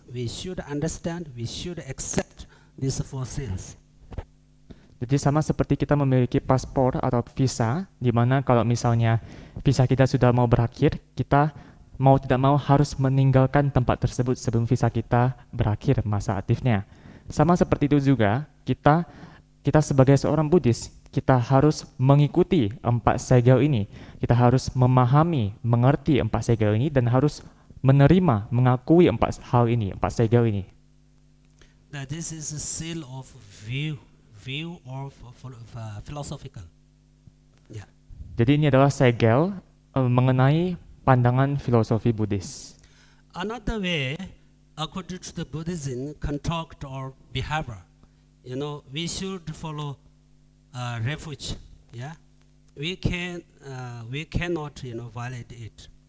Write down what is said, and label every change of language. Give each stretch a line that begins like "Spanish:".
English: We should understand. We should accept these 4 seals.
Indonesian: Jadi sama seperti kita memiliki paspor atau visa, di mana kalau misalnya visa kita sudah mau berakhir, kita mau tidak mau harus meninggalkan tempat tersebut sebelum visa kita berakhir masa aktifnya. Sama seperti itu juga, kita sebagai seorang Buddhis, kita harus mengikuti 4 segel ini. Kita harus memahami, mengerti 4 segel ini, dan harus menerima, mengakui 4 hal ini, 4 segel ini.
English: That this is a seal of view or philosophical. Yeah.
Indonesian: Jadi ini adalah segel mengenai pandangan filosofi Buddhis.
English: Another way, according to the Buddhism, conduct or behavior, we should follow refuge. Yeah, we cannot, violate it.